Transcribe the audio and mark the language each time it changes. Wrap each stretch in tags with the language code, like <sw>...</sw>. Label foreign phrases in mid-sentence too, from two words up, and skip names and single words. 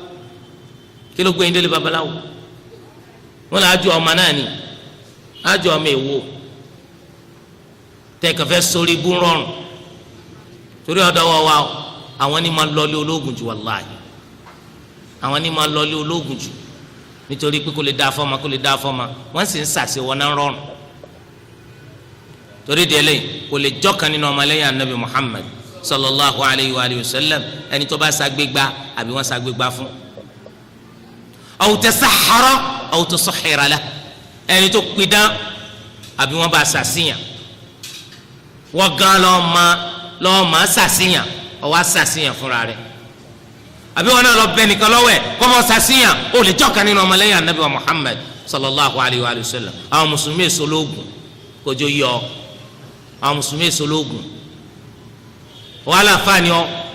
<yo>wọn là á jọ ọmọ náà ni á jọ ọmọ èwo tẹ kẹfẹ sórí bú rọrùn torí ọ̀dọ̀ wa àwọn ni máa lọlé ológun jù wàláhì àwọn ni máa lọlé ológun jù nítorí pé kò lè dá fọmọ wọn sì ń sàṣẹ wọn náà rọrùn torí délé kò lè jọkan nínú ọmọlẹ́yìn anabi Muhammad</yo> <ar>صلى الله عليه وسلم</ar> <yo>ẹni tó bá ṣàgbégbá àbí wọn ṣàgbégbá fún</yo> <ar>أو تسحّر أو سُحّر له</ar> <yo>ẹni tó pidán àbí wọn bá ṣàṣìyàn wọn gan lọ́ọ́ máa ṣàṣìyàn ọwọ́ ṣàṣìyàn fúnra rẹ̀ àbí wọn náà lọ bẹ nìkan lọ́wọ́ ẹ̀ kọ́ mọ́ ṣàṣìyàn ó lè jọ́kan nínú ọmọlẹ́yìn anabi wa Muhammad</yo> <ar>صلى الله عليه وسلم</ar> <yo>àwọn mùsùlùmí èso lóògùn kójó yọ àwọn mùsùlùmí èso lóògùn wàhálà fani ọ</yo>